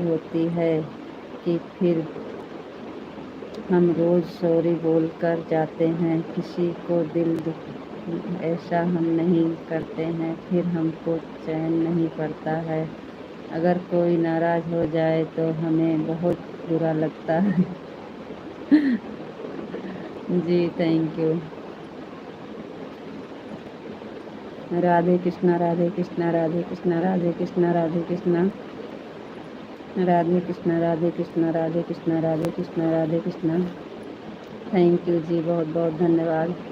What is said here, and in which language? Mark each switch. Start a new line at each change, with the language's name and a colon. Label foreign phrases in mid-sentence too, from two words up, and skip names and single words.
Hindi: होती है कि फिर हम रोज़ सॉरी बोलकर जाते हैं, किसी को दिल दुख ऐसा हम नहीं करते हैं, फिर हमको चैन नहीं पड़ता है। अगर कोई नाराज़ हो जाए तो हमें बहुत बुरा लगता है।
English: जी thank you.
Hindi: राधे कृष्णा, राधे कृष्णा, राधे कृष्णा, राधे कृष्णा, राधे कृष्णा, राधे कृष्णा, राधे कृष्णा, राधे कृष्णा, राधे कृष्णा, राधे कृष्णा।
English: thank you
Hindi: जी, बहुत बहुत धन्यवाद।